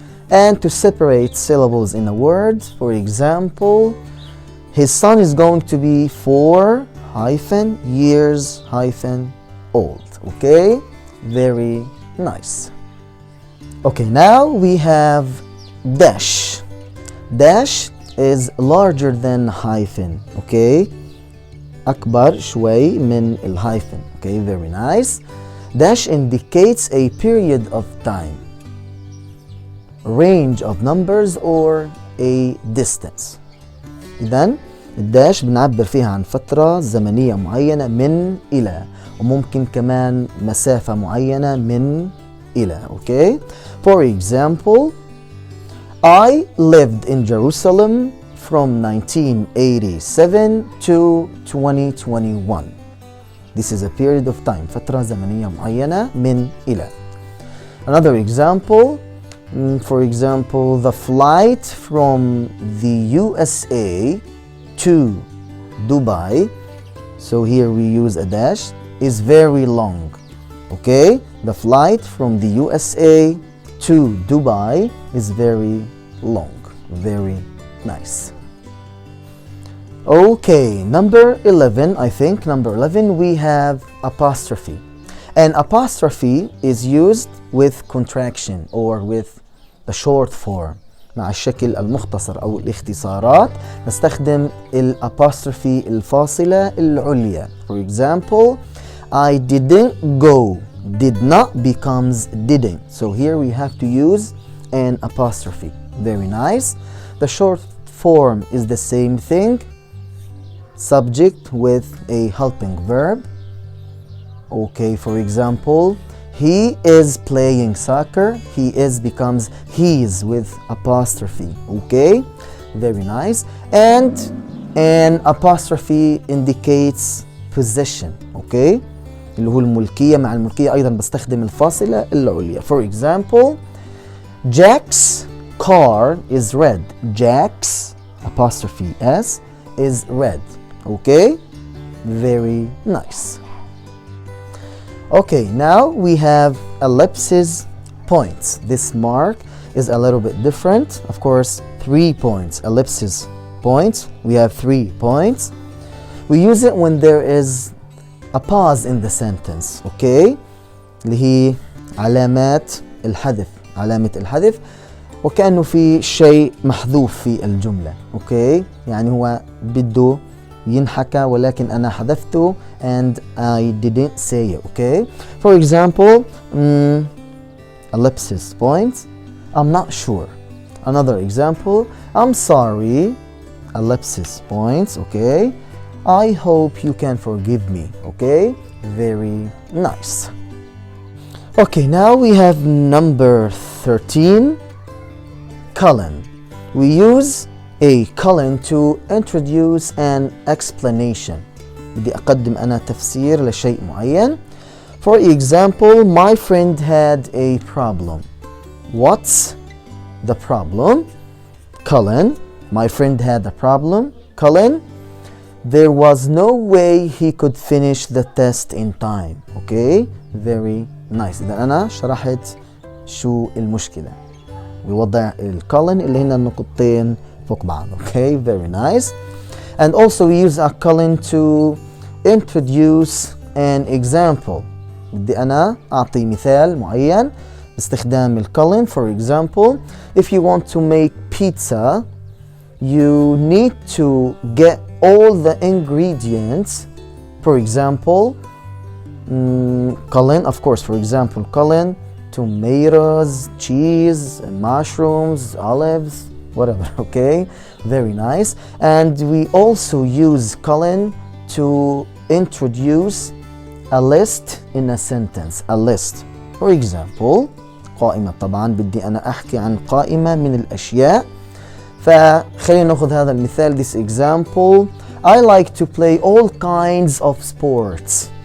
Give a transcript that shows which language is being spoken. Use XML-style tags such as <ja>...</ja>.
<en>And to separate syllables in a word, for example, his son is going to be 4 years old. Okay, very nice. Okay, now we have dash. Dash is larger than hyphen.</en> <ar>Okay, أكبر شوي من الhyphen.</ar> <en>Okay, very nice. Dash indicates a period of time, range of numbers or a distance.</en> <ar>إذن الداش بنعبر فيها عن فترة زمنية معينة من إلى، وممكن كمان مسافة معينة من إلى.</ar> <en>Okay. For example, I lived in Jerusalem from 1987 to 2021. This is a period of time.</en> <ar>فترة زمنية معينة من إلى.</ar> <en>Another example, for example, the flight from the USA to Dubai, so here we use a dash, is very long. Okay, the flight from the USA to Dubai is very long. Very nice. Okay, number 11, I think, number 11, we have apostrophe. And apostrophe is used with contraction or with the short form.</en> <ar>مع الشكل المختصر أو الاختصارات نستخدم الapostrophe الفاصلة العليا.</ar> <en>For example, I didn't go. Did not becomes didn't. So here we have to use an apostrophe. Very nice. The short form is the same thing. subject with a helping verb. Okay, for example, he is playing soccer. He is becomes he's with apostrophe. Okay, very nice. And an apostrophe indicates possession.</en> <ar>Okay, اللي هو الملكية. مع الملكية أيضا بستخدم الفاصلة العليا.</ar> <en>For example, Jack's car is red. Jack's apostrophe S is red. Okay, very nice. Okay, now we have ellipses points. This mark is a little bit different. Of course, 3 points. Ellipses points. We have 3 points. We use it when there is a pause in the sentence.</en> <ar>Okay, اللي هي علامات الحذف. علامة الحذف وكأنه في شيء محذوف في الجملة. Okay, يعني هو بده ينحكى ولكن أنا حذفته</ar> <en>and I didn't say it. Okay, for example, ellipsis points. I'm not sure. Another example, I'm sorry. Ellipsis points. Okay, I hope you can forgive me. Okay, very nice. Okay, now we have number 13, colon. We use a colon to introduce an explanation.</en> <ar>بدي أقدم أنا تفسير لشيء معين.</ar> <en>For example, my friend had a problem. What's the problem? Colon. My friend had a problem. Colon. There was no way he could finish the test in time. Okay, very nice.</en> <ar>إذا أنا شرحت شو المشكلة بوضع الكولن اللي هن النقطتين فوق بعض.</ar> <en>Okay, very nice. And also we use a colon to introduce an example.</en> <ar>بدي أنا أعطي مثال معين باستخدام الcolon.</ar> <en>For example, if you want to make pizza, you need to get all the ingredients. For example, colon, of course, for example, colon, tomatoes, cheese, mushrooms, olives, whatever. Okay, very nice. And we also use colon to introduce a list in a sentence. A list. For example, قائمة.</en> <ar>طبعا بدي أنا أحكي عن قائمة من الأشياء. فخلينا نأخذ هذا المثال.</ar> <en>This example, I like to play all kinds of sports.</en>